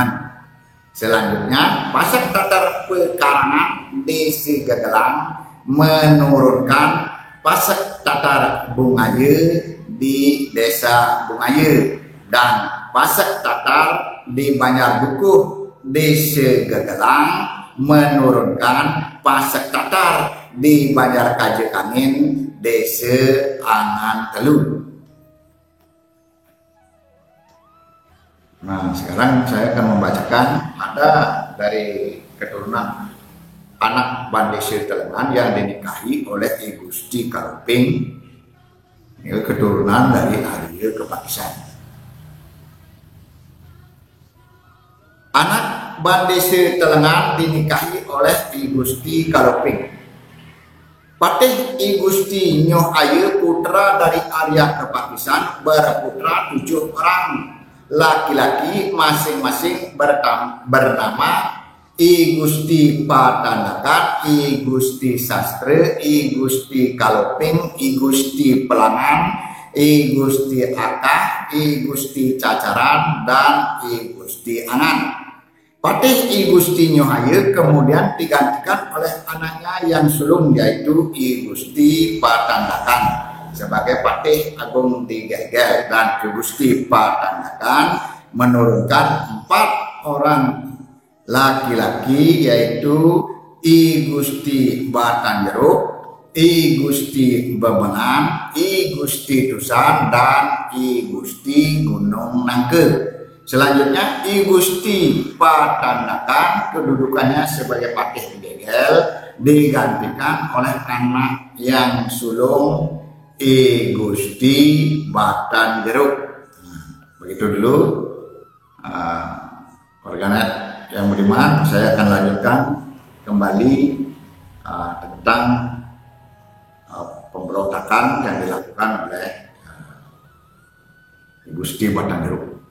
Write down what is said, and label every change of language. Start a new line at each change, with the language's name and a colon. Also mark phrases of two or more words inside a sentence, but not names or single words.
Indonesian: Selanjutnya Pasak Tatar Pekarangan Desa Gagelang menurunkan Pasak Tatar Bungaye di Desa Bungaye dan Pasak Tatar di Banjar Dukuh Desa Gagelang menurunkan Pasak Tatar di Banjar Kaje Angin Desa Angan Telu. Nah, sekarang saya akan membacakan ada dari keturunan anak Bandese Telengan yang dinikahi oleh I Gusti Kaluping. Ini keturunan dari Arya Kepakisan. Anak Bandese Telengan dinikahi oleh I Gusti Kaluping. Patih I Gusti Nyoh Aye putra dari Arya Kepakisan berputra 7 orang laki-laki masing-masing bernama I Gusti Patandakan, I Gusti Sastre, I Gusti Kaluping, I Gusti Pelangan, I Gusti Akah, I Gusti Cacaran, dan I Gusti Angan. Patih I Gusti Nyoh Aye kemudian digantikan oleh anaknya yang sulung yaitu I Gusti Patandakan sebagai Patih Agung di Gegel, dan I Gusti Patandakan menurunkan 4 orang laki-laki yaitu I Gusti Batanjeruk, I Gusti Bebengan, I Gusti Tusan, dan I Gusti Gunung Nangke. Selanjutnya I Gusti Patandakan kedudukannya sebagai Patih di Gegel digantikan oleh anak yang sulung I Gusti Batanjeruk. Begitu dulu Budiman, saya akan lanjutkan kembali tentang pemberontakan yang dilakukan oleh Gusti Batang Jeruk.